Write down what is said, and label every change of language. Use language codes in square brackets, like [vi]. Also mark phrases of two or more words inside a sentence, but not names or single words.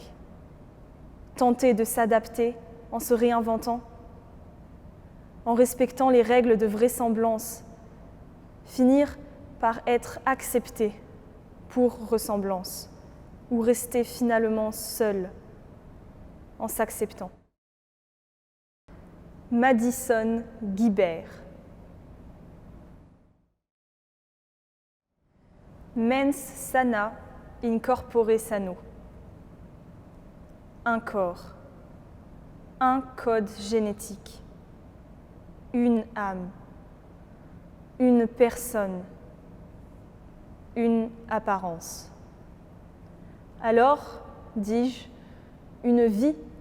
[fr] Tenter de s'adapter en se réinventant, en respectant les règles de vraisemblance, finir par être accepté pour ressemblance, ou rester finalement seul en s'acceptant. Madison Guibert. [la] Mens sana in corpore sano. [fr] Un corps, un code génétique, une âme, une personne, une apparence. Alors, dis-je, une vie.